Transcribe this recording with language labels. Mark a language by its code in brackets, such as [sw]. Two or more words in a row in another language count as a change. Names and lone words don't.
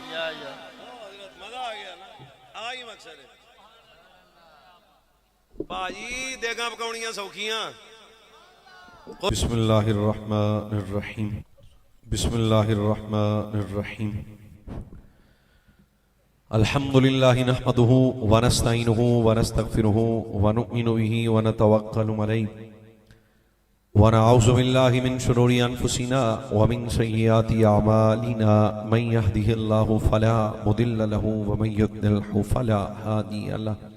[pa] مزہ آ گیا نا, آہی مقصد ہے بھائی. دیگاں پکاؤنیاں سوکھیاں. [ar] بسم اللہ الرحمن الرحیم. بسم اللہ الرحمن الرحیم. الحمد للہ نحمده ونستعینه ونستغفره ونؤمن به ونتوکل علیہ ونعوذ باللہ من شرور انفسنا ومن سیئات اعمالنا من يهده الله فلا مضل له ومن يضلل فلا هادی له